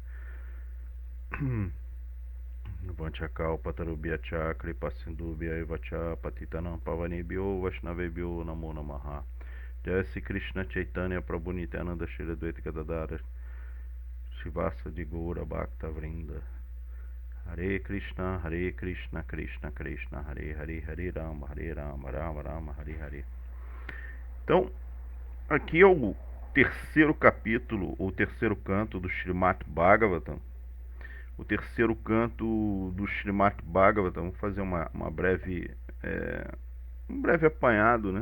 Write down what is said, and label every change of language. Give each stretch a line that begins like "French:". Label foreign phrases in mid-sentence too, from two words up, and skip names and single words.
Sanskrit: Vanchakal Patarubhyacha Kripasindubhya Evacha Patitanam Pavanebhyo Vaishnavebhyo Namo Namaha Jai Sri Krishna Chaitanya Prabhu Nityananda Shri Advaita Gadadara Shivasa de Gaura Bhakta Vrinda Hare Krishna Krishna Krishna Hare Hare Hare Rama Rama Rama Hare Hare.
Portuguese: Então, aqui é o terceiro capítulo, ou terceiro canto do Srimad Bhagavatam. O terceiro canto do Srimad Bhagavatam, vou fazer um breve apanhado, né?